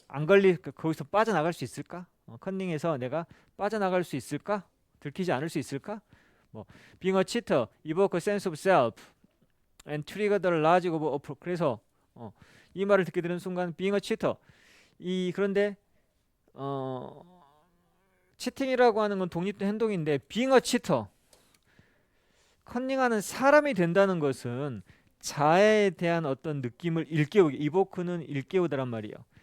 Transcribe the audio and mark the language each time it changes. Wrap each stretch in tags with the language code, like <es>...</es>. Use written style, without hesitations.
<ko>안 거기서 빠져나갈 수 있을까? 컨닝에서 내가 빠져나갈 수 있을까? 들키지 않을 수 있을까?</ko> <en>뭐 being a cheater, evoke a sense of self and trigger the logic of approach.</en> <ko>그래서 이 말을 듣게 되는 순간</ko> <en>being a cheater.</en> <ko>그런데 치팅이라고 하는 건 독립된 행동인데 being a cheater 컨닝하는 사람이 된다는 것은 자아에 대한 어떤 느낌을 일깨우게, 이보크는 일깨우다란 말이에요.</ko>